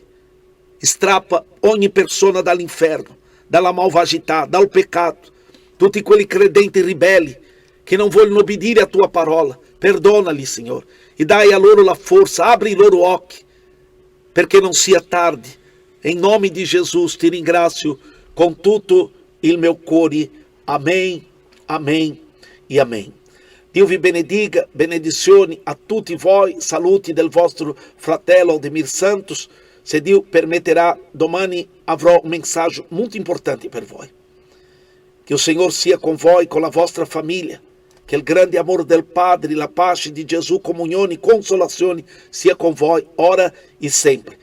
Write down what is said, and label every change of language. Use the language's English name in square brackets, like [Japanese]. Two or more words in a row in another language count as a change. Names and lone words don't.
[Italian] Strappa ogni persona dall'inferno, dalla malvagità, dal peccato, tutti quelli credenti ribelli che non vogliono obbedire a tua parola. Perdonali, Signore, e dai a loro la forza, apri i loro occhi, perché non sia tardi. [Portuguese] Em nome de Jesus [Italian] te ringrazio com tutto il mio cuore. [Portuguese] Amém, amém e amém. [Italian] Dio vi benediga, benedizioni a tutti voi, saluti del vostro fratello Aldemir Santos. Se Dio permetterà, domani avrò un messaggio molto importante per voi. Che il Signore sia con voi, con la vostra famiglia. Che il grande amore del Padre, la pace di Gesù, comunione e consolazione sia con voi, ora e sempre.